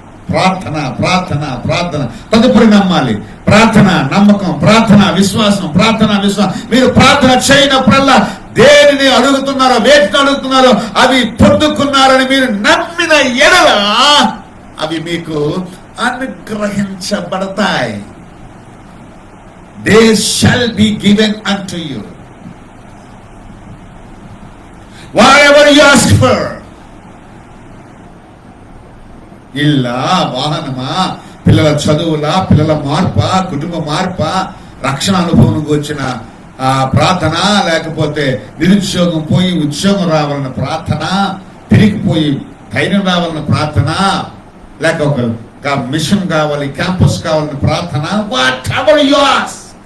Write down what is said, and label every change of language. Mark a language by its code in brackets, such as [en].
[te] ప్రార్థన ప్రార్థన ప్రార్థన, తదుపరి నమ్మాలి. ప్రార్థన నమ్మకం, ప్రార్థన విశ్వాసం, ప్రార్థన విశ్వాసం. మీరు ప్రార్థన చేయనప్పుడల్లా దేనిని అడుగుతున్నారో, వేటిని అడుగుతున్నారో అవి పొందుకున్నారని మీరు నమ్మిన ఎడల అవి మీకు అనుగ్రహించబడతాయి. [en] They shall be given unto you whatever you ask for. [te] ఇల్లా, వాహనమా, పిల్లల చదువులా, పిల్లల మార్పా, కుటుంబ మార్పా, రక్షణ అనుభవంకి వచ్చిన ప్రార్థన, లేకపోతే నిరుద్యోగం పోయి ఉద్యోగం రావాలన్న ప్రార్థన, తిరిగిపోయి ధైర్యం రావాలన్న ప్రార్థన, లేక ఒక మిషన్ కావాలి, క్యాంపస్ కావాలన్న ప్రార్థన, [en] Whatever you ask.